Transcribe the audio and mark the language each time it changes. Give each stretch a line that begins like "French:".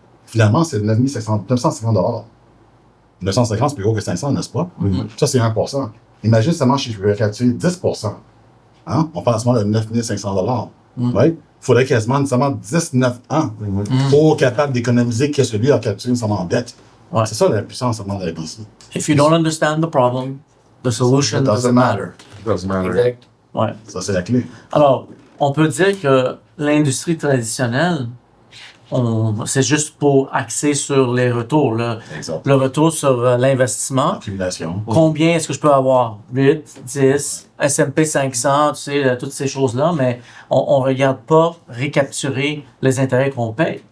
French: Finalement, c'est 950 $. 950, c'est plus gros que 500, n'est-ce pas? Ça, c'est 1 %. Imagine seulement si je peux récapturer 10 %. Hein? On parle seulement de 9 500 $. Ouais? Il faudrait quasiment 19 ans pour être capable d'économiser qu'est-ce que lui a capturé seulement en dette. Ouais. C'est ça la puissance seulement de la BC.
English: If you don't understand the problem, the solution doesn't matter. Doesn't matter.
French: Exact. Ouais. Ça, c'est la clé. Alors, on peut dire que l'industrie traditionnelle, c'est juste pour axer sur les retours. Exact. Le retour sur l'investissement. Accumulation. Combien est-ce que je peux avoir? 8, 10, S&P 500, tu sais, toutes ces choses-là, mais on ne regarde pas récapturer les intérêts qu'on paye.